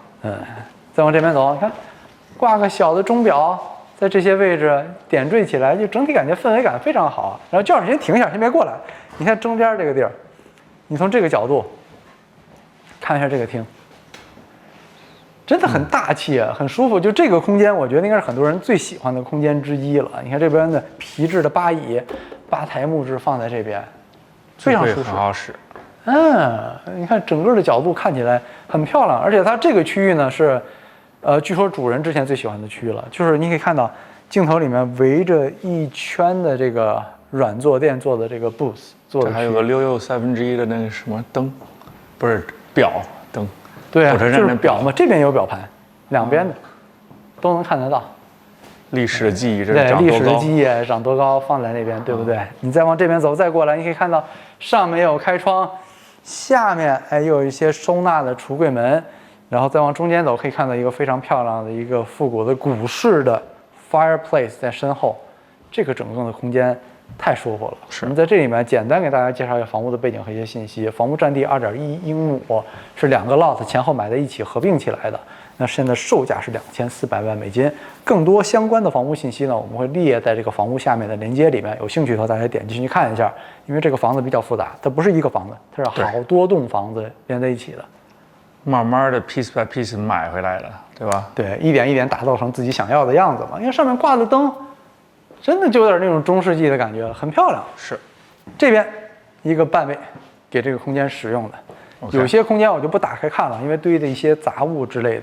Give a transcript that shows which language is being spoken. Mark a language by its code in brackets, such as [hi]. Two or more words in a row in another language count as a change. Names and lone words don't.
[zh] 再往這邊走，你看掛個小的鐘錶。在這些位置點綴起來，就整體感覺氛圍感非常好。然後教授先停一下，先別過來。你看中間這個地兒，你從這個角度看一下這個廳，真的很大氣啊，很舒服。就這個空間，我覺得應該是很多人最喜歡的空間之一了。你看這邊的皮質的吧椅、吧台木質放在這邊，非常舒適，很好使。你看整個的角度看起來很漂亮，而且它這個區域呢是。據說主人之前最喜歡的區了，就是你可以看到鏡頭裡面圍着一圈的這個軟坐墊做的這個 booth 做的，還有個1/6/7的那個什麼燈，不是表燈，對啊，就是表嘛，這邊有表盤，兩邊的都能看得到。歷史的記憶，這對歷史的記憶長多高放在那邊，對不對？你再往這邊走，再過來，你可以看到上面有開窗，下面又有一些收納的櫥櫃門。然後再往中間走，可以看到一個非常漂亮的一個復古的古式的 fireplace 在身後，這個整個的空間太舒服了。是。我们在这里面简单给大家介绍一下房屋的背景和一些信息。房屋占地2.1英亩，是2个 lot 前后买在一起合并起来的。那现在售价是2400万美金。更多相关的房屋信息呢，我们会列在这个房屋下面的链接里面。有興趣的話，大家點進去看一下。因為這個房子比較複雜，它不是一個房子，它是好多棟房子連在一起的。慢慢的 [en] piece by piece [zh] 買回來的，對吧？對，一點一點打造成自己想要的樣子嘛。因為上面掛的燈，真的就有點那種中世紀的感覺了，很漂亮。是。這邊一個半位給這個空間使用的。有些空間我就不打開看了，因為堆的一些雜物之類的。